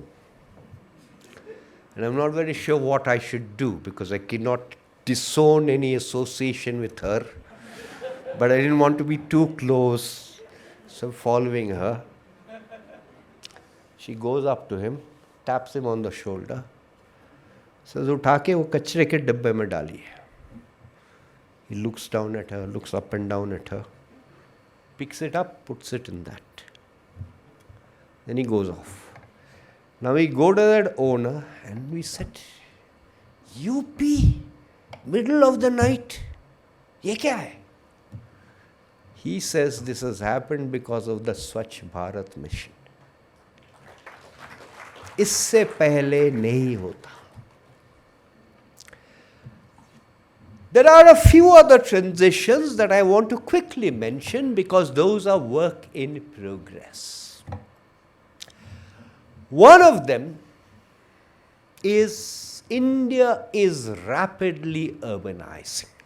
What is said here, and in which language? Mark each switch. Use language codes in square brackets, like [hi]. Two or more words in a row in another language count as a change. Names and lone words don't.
[en] And I'm not very sure what I should do because I cannot disown any association with her. But I didn't want to be too close, so I'm following her. She goes up to him, taps him on the shoulder, says, [hi] "उठा के वो कचरे के डब्बे में डालिए." [en] He looks down at her, looks up and down at her, picks it up, puts it in that. Then he goes off. Now we go to that owner and we said, UP, middle of the night, [hi] ये क्या है? [en] He says this has happened because of the Swachh Bharat mission. [hi] इससे पहले नहीं होता. [en] There are a few other transitions that I want to quickly mention because those are work in progress. One of them is India is rapidly urbanizing.